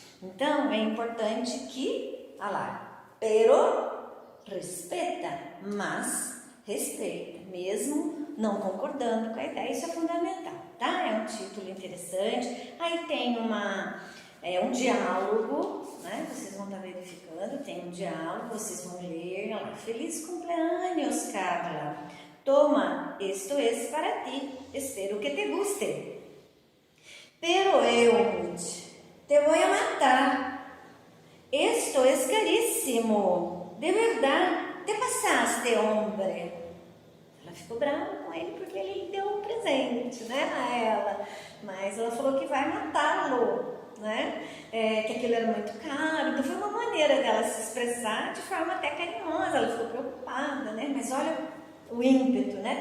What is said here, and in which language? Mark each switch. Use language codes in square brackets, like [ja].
[pt] Então, é importante que, pero respeta, mas respeita, mesmo não concordando com a ideia, isso é fundamental, tá? É um título interessante. Aí tem um diálogo, Vocês vão estar verificando, tem um diálogo, vocês vão ler. [es] Feliz cumpleaños, Carla. Toma, esto es para ti, espero que te guste. Pero eu te voy a matar. Esto es carísimo, de verdad, te pasaste, hombre. [pt] Ela ficou brava com ele porque ele deu um presente, né, a ela. Mas ela falou que vai matá-lo, né? Que aquilo era muito caro. Então foi uma maneira dela se expressar de forma até carinhosa. Ela ficou preocupada, né? Mas olha o ímpeto, né?